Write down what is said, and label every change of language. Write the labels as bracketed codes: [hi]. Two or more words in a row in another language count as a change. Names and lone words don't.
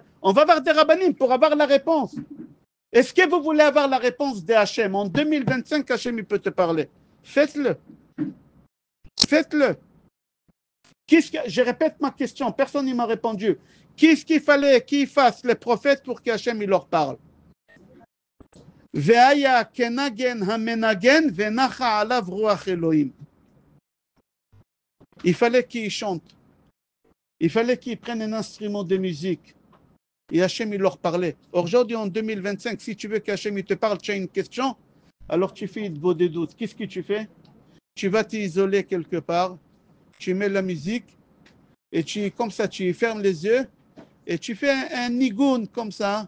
[fr] On va voir des Rabbanim pour avoir la réponse. Est-ce que vous voulez avoir la réponse de Hachem? En 2025, Hachem, il peut te parler. Faites-le. Faites-le. Je répète ma question. Personne ne m'a répondu. Qu'est-ce qu'il fallait qu'ils fassent les prophètes pour qu'Hachem il leur parle? [he] והיה כנגן המנגן ונחה עליו רוח אלהים. [fr] Il fallait qu'ils chantent. Il fallait qu'ils prennent un instrument de musique. Et Hachem, il leur parlait. Aujourd'hui, en 2025, si tu veux qu'Hachem il te parle, tu as une question, alors tu fais de des doutes. Qu'est-ce que tu fais? Tu vas t'isoler quelque part, tu mets la musique, et comme ça, tu fermes les yeux, et tu fais un nigoun comme ça.